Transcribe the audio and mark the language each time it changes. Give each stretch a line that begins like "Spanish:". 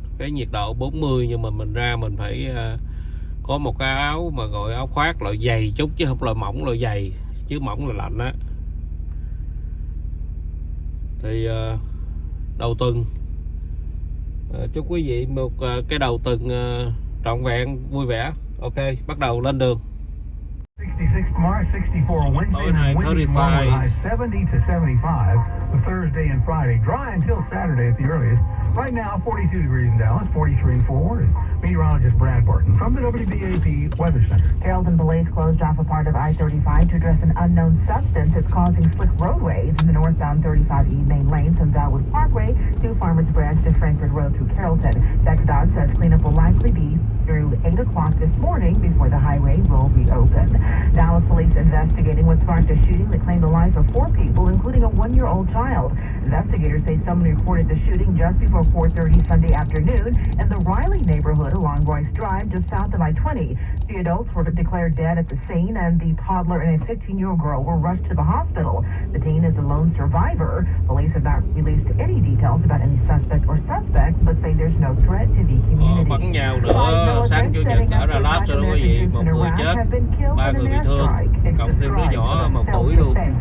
Vietnamese: Cái nhiệt độ 40 nhưng mà mình ra mình phải có một cái áo mà gọi áo khoác loại dày chút, chứ không loại mỏng loại dày, chứ mỏng là lạnh á. Thì đầu tuần chúc quý vị một cái đầu tuần trọn vẹn vui vẻ. Ok, bắt đầu lên đường.
English: 66 tomorrow, 64 Wednesday, and windy tomorrow with high 70 to 75. The Thursday and Friday, dry until Saturday at the earliest. Right now, 42 degrees in Dallas, 43 in Fort Worth. Meteorologist Brad Barton from the WBAP Weather Center. Carrollton police closed off a part of I-35 to address an unknown substance that's causing slick roadways in the northbound 35E main lane from Valwood Parkway to Farmers Branch to Frankford Road through Carrollton. DECDOT says cleanup will likely be through 8 o'clock this morning before the highway will reopen. Dallas police investigating what sparked a shooting that claimed the life of 4 people, including a 1-year-old child. Investigators say someone reported the shooting just before 4:30 Sunday afternoon in the Riley neighborhood along Royce Drive, just south of I-20. The adults were declared dead at the scene, and the toddler and a 15-year-old girl were rushed to the hospital. The teen is a lone survivor. Police have not released any details about any suspect or suspects, but say there's no threat to the community.
Vietnamese: Bắn nhau nữa sáng chủ nhật ở Dallas rồi đó quý vị, 1 người chết, 3 người bị thương, cộng thêm đứa nhỏ 1 tuổi luôn.